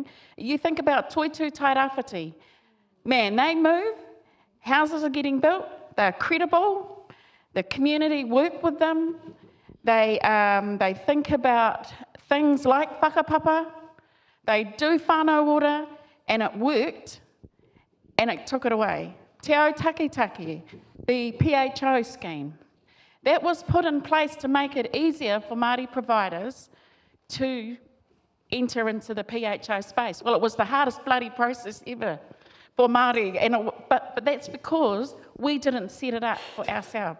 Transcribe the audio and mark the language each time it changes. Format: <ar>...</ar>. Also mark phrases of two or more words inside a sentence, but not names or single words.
<en>You think about Toitu Tairāwhiti, man, they move, houses are getting built, they're credible, the community work with them, they think about things like whakapapa, they do whānau ora, and it worked, and it took it away. Te Ao Takitaki, the PHO scheme, that was put in place to make it easier for Māori providers to enter into the PHO space. Well, it was the hardest bloody process ever for Māori, but that's because we didn't set it up for ourselves.</en>